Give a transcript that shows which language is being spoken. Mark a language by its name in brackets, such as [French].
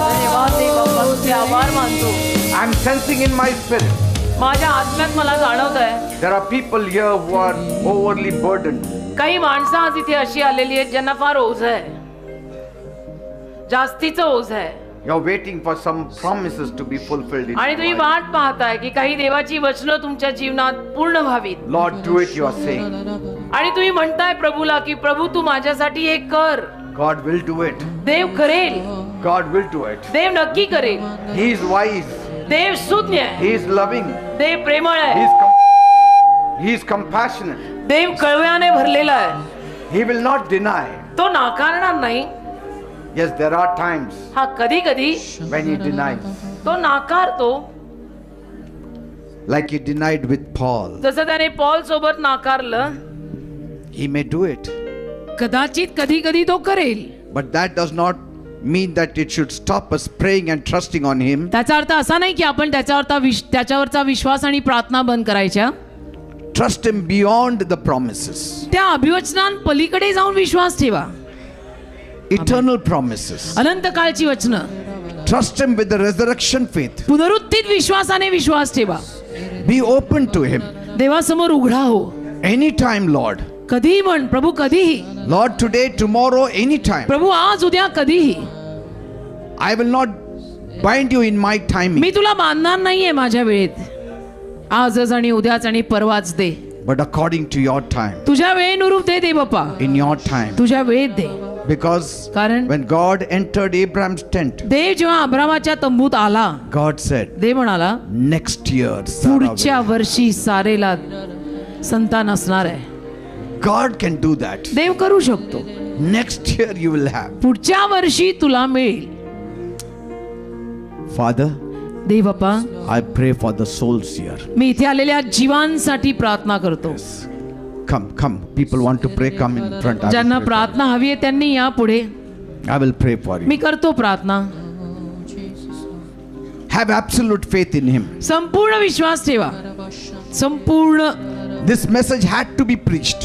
[Marathi] धन्यवाद देवा, तुझे आभार मानतो. [English] I'm sensing in my spirit [Marathi] माझ्या आत्म्यात मला जाणवत आहे [English] there are people here who are overly burdened. [Marathi] काही माणसं आज इथे अशी आलेली आहेत ज्यांना फार ओझ आहे, जास्तीचं ओझ आहे. [English] You're waiting for some promises to be fulfilled in [Marathi] आणि [English] your [Marathi] तुम्ही [English] life. [Marathi] वाट पाहताय की काही देवाची वचनं तुमच्या जीवनात पूर्ण व्हावीत. [English] Lord, do it, you are saying. [Marathi] आणि तुम्ही म्हणताय प्रभूला की प्रभू तू माझ्यासाठी हे कर. [English] God will do it. [Marathi] देव करेल, [English] God will do it. [Marathi] देव नक्की करेल. [English] He is wise. [Marathi] देव सुज्ञ आहे, [English] He is loving. [Marathi] देव प्रेमळ [English] He [Marathi] आहे, [English] he is compassionate. [Marathi] देव कळव्याने भरलेला आहे. [English] He will not deny. [Marathi] तो नाकारणार नाही. [English] Yes, there are times [Marathi] हा कधी कधी [English] when he denies. [Marathi] तो नाकारतो, [English] Like he denied with Paul. [Marathi] जसं त्याने पॉल सोबत नाकारलं. [English] He may do it. [Marathi] कदाचित कधी कधी तो करेल. [English] But that does not mean that it should stop us praying and trusting on him. [Marathi] त्याचा अर्थ असा नाही की आपण त्याच्यावरचा विश्वास आणि प्रार्थना बंद करायच्या. [English] Trust him beyond the promises. [Marathi] त्या अभिवचनांपलीकडे जाऊन विश्वास ठेवा. [English] Eternal promises. [Marathi] अनंत काळची वचनं. [English] Trust him with the resurrection faith. [Marathi] पुनरुत्थित विश्वासाने विश्वास ठेवा. [English] Be open to him. [Marathi] देवासमोर उघडा हो. [English] Anytime, Lord. [Marathi] कधीही म्हण प्रभू, कधीही. [English] Lord, today, tomorrow, anytime. [Marathi] प्रभू आज उद्या कधीही. [English] I will not bind you in my timing. [Marathi] मी तुला बांधणार नाहीये माझ्या वेळेत. आजच आणि उद्याच आणि परवाच दे. [English] But according to your time. [Marathi] तुझ्या वेळेनुरूप दे दे बाप्पा. [English] In your time. [Marathi] तुझ्या वेळेत दे. [English] Because [Marathi] कारण [English] when God entered Abraham's tent, [Marathi] देव जेव्हा अब्रामाच्या तंबूत आला, [English] God said, [Marathi] देव म्हणाला [English] next year, Sarah [Marathi] पुढच्या [English] will-" [Marathi] वर्षी सारेला संतान असणार आहे. [English] God can do that. [Marathi] देव करू शकतो. [English] Next year you will have. [Marathi] पुढच्या वर्षी तुला मिळेल. [English] Father, [Marathi] Dev Bappa, [English] I pray for the souls here. [Marathi] मी इथे आलेल्या जीवांसाठी प्रार्थना करतो. [English] Come. People want to pray. Come in front. I [Marathi] ज्यांना [English] will pray [Marathi] प्रार्थना हवी आहे त्यांनी या पुढे. [English] I will pray for you. [Marathi] मी करतो प्रार्थना. [English] Have absolute faith in him. [Marathi] संपूर्ण विश्वास ठेवा. संपूर्ण. [English] This message had to be preached.